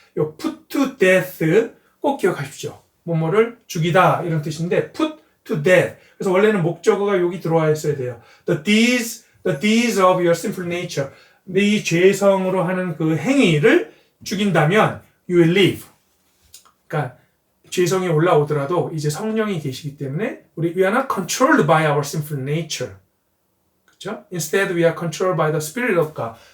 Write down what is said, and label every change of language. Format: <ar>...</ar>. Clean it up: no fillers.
<ko>요</ko> <en>put to death</en> <ko>꼭 기억하십시오. 뭐뭐를 죽이다 이런 뜻인데</ko> <en>put to death.</en> <ko>그래서 원래는 목적어가 여기 들어와 있어야 돼요.</ko> <en>The deeds of your sinful nature.</en> <ko>네 죄성으로 하는 그 행위를 죽인다면</ko> <en>you will live.</en> <ko>그러니까 죄성이 올라오더라도 이제 성령이 계시기 때문에</ko> <en>we are not controlled by our sinful nature.</en> <ko>그렇죠?</ko> <en>Instead we are controlled by the Spirit of God.</en>